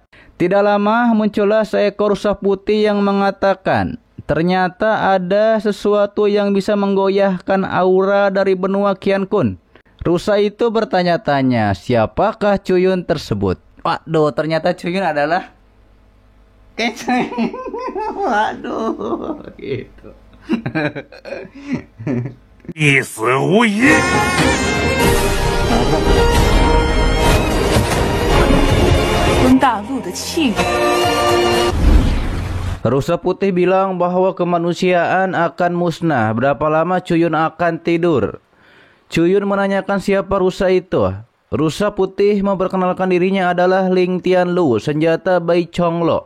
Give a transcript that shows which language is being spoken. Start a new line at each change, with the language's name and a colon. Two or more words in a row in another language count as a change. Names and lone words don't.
Indonesian: Tidak lama muncullah seekor rusa putih yang mengatakan, ternyata ada sesuatu yang bisa menggoyahkan aura dari benua Qiankun. Rusa itu bertanya-tanya, siapakah Chuyun tersebut? Waduh, ternyata Chuyun adalah Kenceng. Waduh, gitu.
Chinese: 必死无疑。温大陆的气运。
Indonesian: Rusa putih bilang bahwa kemanusiaan akan musnah. Berapa lama Chuyun akan tidur? Chuyun menanyakan siapa rusa itu. Rusa putih memperkenalkan dirinya adalah Ling Tianlu, senjata Bai Chonglo.